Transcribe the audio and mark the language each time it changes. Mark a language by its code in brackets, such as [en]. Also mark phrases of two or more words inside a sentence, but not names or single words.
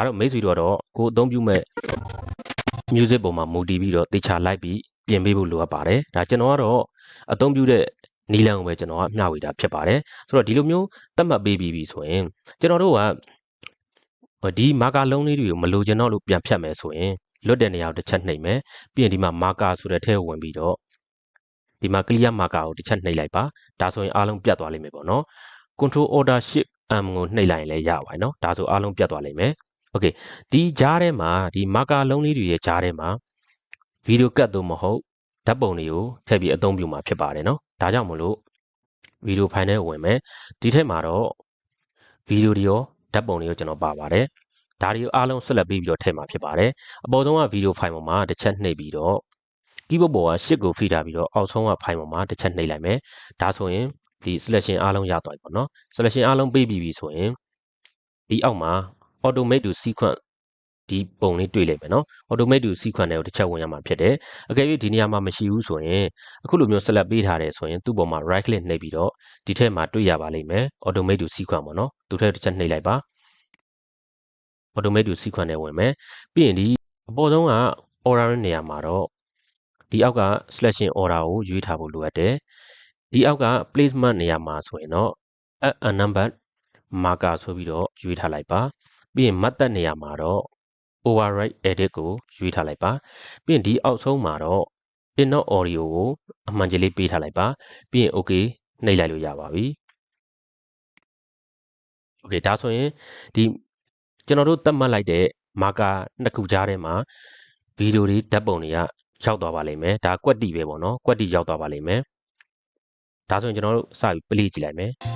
[my] တော့မိတ်ဆွေတို့တော့ကိုအသုံးပြုမဲ့music ပေါ်မှာမူတည်ပြီးတော့တေချာလိုက်ပြီးပြင်ပေးဖို့လိုအပ်ပါတယ်ဒါကျွန်တော်ကတော့အသုံးပြုတဲ့နီလန်ကိုပဲကျွန်တော်ကမျှဝေတာဖြစ်ပါတယ်ဆိုတော့ဒီလိုမျိုးသတ်မှတ်ပေးပြီးပြီဆိုရင်ကျွန်တော်တို့ကဒီမာကာလုံးလေးတွေကိုမလိုချင်တော့လို့ပြန်ဖြတ်မယ်ဆိုရင်လွတ်တဲ့နေရာကိုတစ်ချက်နှိ ပ်မယ်ပြီးရင်ဒီမှာမာကာဆိုတဲ့ထဲကိုဝင်ပြီးတော့ဒီမှာ [en] clear marker [my] ကိုတစ်ချက်နှိပ်လိုက်ပါဒါဆိုရင်အားလုံးပြတ်သွားလိမ့်မယ်ပေါ့နော် [en] control order shift M [my] ကိုနှိပ်လိုက်ရင်လည်းရပါတယ်နော်ဒါဆိုအားလုံးပြတ်သွားလိမ့်မယ်Okay ဒီကြားထဲမှာဒီ မာကာလုံးလေးတွေရဲ့ကြားထဲမှာဗီဒီယိုကတ်သို့မဟုတ်ဓာတ်ပုံတွေကိုထည့်ပြီးအသုံးပြုမှာဖြစ်ပါတယ်နော်ဒါကြောင့်မလို့ဗီဒီယိုဖိုင်ထဲဝင်မယ်ဒီထက်မှာတော့ဗီဒီယိုတွေ ရောဓာတ်ပုံတွေရောကျွန်တော်ပါပါတယ်ဒါတွေကိုအားလုံးဆက်လက်ပြီးတော့ထည့်မှာဖြစ်ပါတယ်အပေါ်ဆုံးကဗီဒီယိုဖိုင်ပေါ်မှာတစ်ချက်နှိပ်ပြီးတော့ keyboard ပေါ်က shift ကိုဖိထားပြီးတော့အောက်ဆုံးကဖိုင်ပေါ်မှာတစ်ချက်နှိပ်လိုက်မယ်ဒါဆိုရင်ဒီ selection အားလုံးရသွားပြီပေါ့နော် selection အားလုံးပေးပြီးပြီဆိုရင်ဒီအောက်မှာ [en] automate to sequence [my] ဒီပုံလေးတွေ့လိမ့်မယ်နော် [en] automate to sequence [my] တွေကိုတစ်ချက်ဝင်ရမှာဖြစ်တယ်အကယ်၍ဒီနေရာမှာမရှိဘူးဆိုရင်အခုလိုမျိုး select ပေးထားတယ်ဆိုရင်သူ့ပေါ်မှာ [en] right click [my] နှိပ်ပြီးတော့ဒီထဲမှာတွေ့ရပါလိမ့်မယ် [en] automate to sequence [my] ပေါ့နော်သူထဲတစ်ချက်နှိပ်လိုက်ပါ [en] automate to sequence [my] နဲ့ဝင်မယ်ပြီးရင်ဒီအပေါ်ဆုံးက order နေရာမှာတော့ဒီအောက်က [en] selection order [my] ကိုရွေးထားဖို့လိုအပ်တယ်ဒီအောက်က placement နေရာမှာဆိုရင်တော့ [en] add a number marker [my] ဆိုပြီးတော့ရွေးထားလိုက်ပါပြီးရင် method နေရာမှာတော့ [en] override edit [my] ကိုရွေးထားလိုက်ပါပြီးရင်ဒီအောက်ဆုံးမှာတော့ [en] input audio [my] ကိုအမှန်ကြီးလေးပေးထားလိုက်ပါပြီးရင် okay နှိပ်လိုက်လို့ရပါပြီ okay ဒါဆိုရင်ဒီကျွန်တော်တို့သတ်မှတ်လိုက်တဲ့ marker နှစ်ခုကြားထဲမှာဗီဒီယိုတွေဓာတ်ပုံတွေကရောက်သွားပါလိမ့်မယ်ဒါကွက်တီပဲပေါ့နော်ကွက်တီရောက်သွားပါလိမ့်မယ်ဒါဆိုရင်ကျွန်တော်တို့စပြီး play ကြည့်လိုက်မယ်